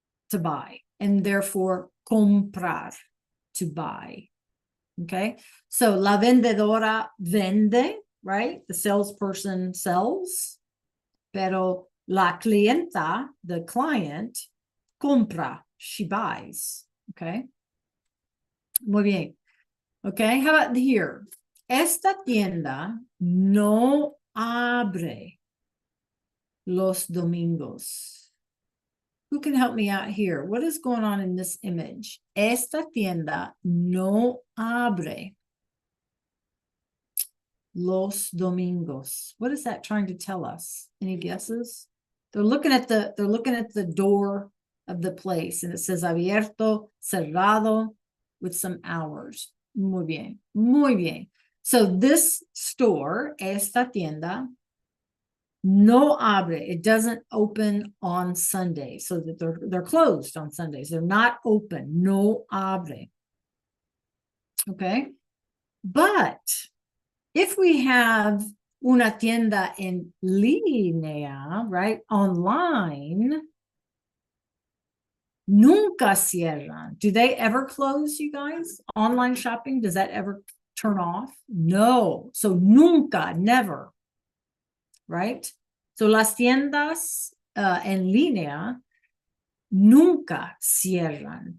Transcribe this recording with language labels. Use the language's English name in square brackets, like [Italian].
[English] To buy. And therefore, comprar, to buy. Okay. So [Spanish] la vendedora vende, [English] right? The salesperson sells. [Spanish] Pero la clienta, [English] the client, compra, she buys. Okay. [Spanish] Muy bien. [English] Okay. How about here? [Spanish] Esta tienda no abre los domingos. [English] Who can help me out here? What is going on in this image? [Spanish] Esta tienda no abre los domingos. [English] What is that trying to tell us? Any guesses? They're looking at the door of the place, and it says abierto, cerrado, with some hours. [Spanish] Muy bien, muy bien. [English] So this store, [Spanish] esta tienda, no abre. [English] It doesn't open on Sunday, so that they're closed on Sundays. They're not open. [Spanish] No abre. [English] Okay. But if we have [Spanish] una tienda en línea, [English] right? [Spanish] Online, nunca cierran. [English] Do they ever close, you guys? Online shopping, does that ever turn off? No. So nunca, never, right? [Spanish] So las tiendas en línea nunca cierran.